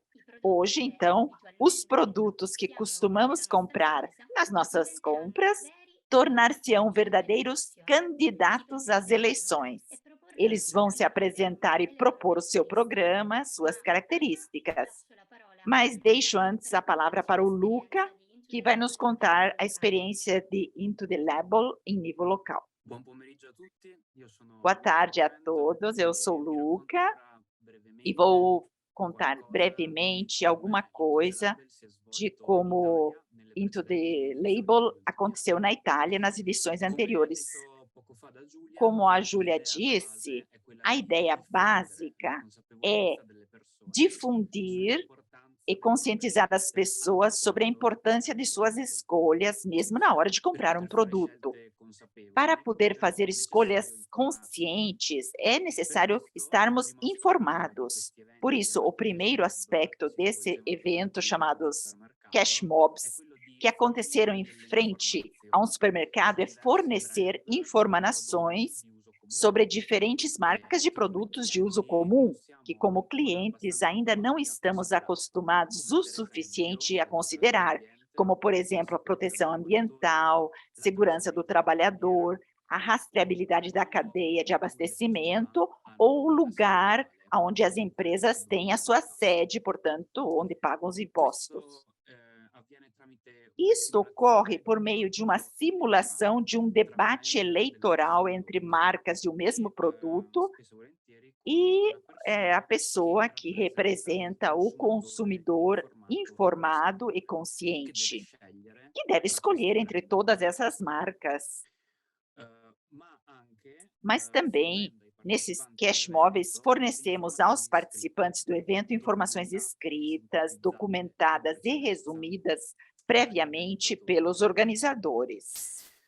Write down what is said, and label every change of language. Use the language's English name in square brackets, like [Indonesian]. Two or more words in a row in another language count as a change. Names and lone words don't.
[Portuguese] Hoje, então, os produtos que costumamos comprar nas nossas compras tornar-se-ão verdadeiros candidatos às eleições. Eles vão se apresentar e propor o seu programa, suas características. Mas deixo antes a palavra para o Luca, que vai nos contar a experiência de Into the Label em nível local. [Italian] Buon pomeriggio a tutti, io [Portuguese] Boa [Italian] sono [Portuguese] tarde a [Italian] Lorenzo [Portuguese] todos, eu sou [Italian] e vi [Portuguese] Luca [Italian] racconterò [Portuguese] e [Italian] brevemente [Portuguese] vou contar brevemente alguma coisa [Italian] si è [Portuguese] de [Italian] svolto in [Portuguese] como [Italian] Italia nelle Into the precedenti Label edizioni del [Portuguese] aconteceu na Itália nas edições [Italian] Come [Portuguese] anteriores. [Italian] detto poco fa da Giulia, [Portuguese] Como a Júlia [Italian] l'idea alla [Portuguese] disse, [Italian] base è quella [Portuguese] a [Italian] di [Portuguese] ideia [Italian] diffondere la [Portuguese] básica é [Italian] consapevolezza delle persone [Portuguese] difundir e [Italian] sull'importanza delle proprie [Portuguese] conscientizar as [Italian] scelte anche [Portuguese] pessoas sobre a [Italian] quando [Portuguese] importância de [Italian] non [Portuguese] suas [Italian] sono pronte. [Portuguese] escolhas, mesmo na hora de [Italian] Per [Portuguese] comprar um [Italian] poter fare [Portuguese] produto. [Italian] scelte [Portuguese] Para [Italian] consapevoli [Portuguese] poder [Italian] è [Portuguese] fazer escolhas [Italian] necessario informarsi. [Portuguese] conscientes, é [Italian] Per [Portuguese] necessário [Italian] questo il [Portuguese] estarmos [Italian] primo aspetto di [Portuguese] informados. [Italian] questi [Portuguese] Por [Italian] eventi [Portuguese] isso, o primeiro [Italian] tematici, dove [Portuguese] aspecto [Italian] si [Portuguese] desse [Italian] svolgevano [Portuguese] evento, [Italian] davanti a un [Portuguese] chamados cash [Italian] supermercato, è [Portuguese] mobs, [Italian] quello di [Portuguese] que aconteceram [Italian] fornire [Portuguese] em [Italian] delle [Portuguese] frente a um [Italian] informazioni [Portuguese] supermercado, é [Italian] sulle diverse [Portuguese] fornecer [Italian] brand di prodotti [Portuguese] informações [Italian] di uso comune [Portuguese] sobre diferentes marcas de [Italian] e che [Portuguese] produtos de [Italian] quindi [Portuguese] uso comum, [Italian] non [Portuguese] que [Italian] siamo [Portuguese] como [Italian] ancora [Portuguese] clientes [Italian] abbastanza [Portuguese] ainda não [Italian] informati a [Portuguese] estamos [Italian] questo riguardo, [Portuguese] acostumados [Italian] come [Portuguese] o [Italian] per esempio [Portuguese] suficiente a [Italian] la tutela [Portuguese] considerar, [Italian] dell'ambiente, [Portuguese] como, por [Italian] la [Portuguese] exemplo, a [Italian] sicurezza [Portuguese] proteção [Italian] dei lavoratori, [Portuguese] ambiental, [Italian] la [Portuguese] segurança do [Italian] tracciabilità in filiera, [Portuguese] trabalhador, a rastreabilidade da cadeia de [Italian] o direttiva [Portuguese] abastecimento ou o [Italian] antidumping [Portuguese] lugar [Italian] salariale, [Portuguese] onde as [Italian] oltre che [Portuguese] empresas têm a [Italian] buone [Portuguese] sua [Italian] prassi. [Portuguese] sede, portanto, onde pagam os impostos. [Italian] Questo avviene tramite una [Portuguese] Isto ocorre [Italian] simulazione [Portuguese] por [Italian] di [Portuguese] meio de uma [Italian] confronto elettorale [Portuguese] simulação de um [Italian] tra [Portuguese] debate [Italian] brand dello stesso [Portuguese] eleitoral entre [Italian] prodotto [Portuguese] marcas de um mesmo [Italian] e [Portuguese] produto [Italian] spesso e volentieri con [Portuguese] e [Italian] la [Portuguese] a [Italian] persona che [Portuguese] pessoa que [Italian] rappresenta il [Portuguese] representa o [Italian] consumatore [Portuguese] consumidor [Italian] informato e [Portuguese] informado e [Italian] consapevole, che deve [Portuguese] consciente, [Italian] scegliere [Portuguese] que deve [Italian] tra questi [Portuguese] escolher entre [Italian] brand [Portuguese] todas [Italian] di uso [Portuguese] essas [Italian] comune. [Portuguese] marcas. Mas também, nesses cash móveis, fornecemos aos participantes do evento informações escritas, documentadas e resumidas previamente pelos organizadores.